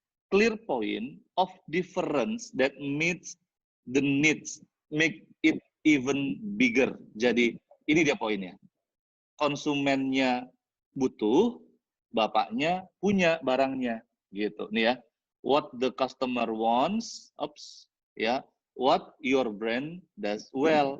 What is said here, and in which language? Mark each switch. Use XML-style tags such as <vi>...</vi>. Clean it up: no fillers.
<en>Clear point of difference that meets the needs, make it even bigger.</en> <id>Jadi ini dia poinnya. Konsumennya butuh, bapaknya punya barangnya, gitu.</id> <en>Nih ya, what the customer wants, ya, what your brand does well.</en>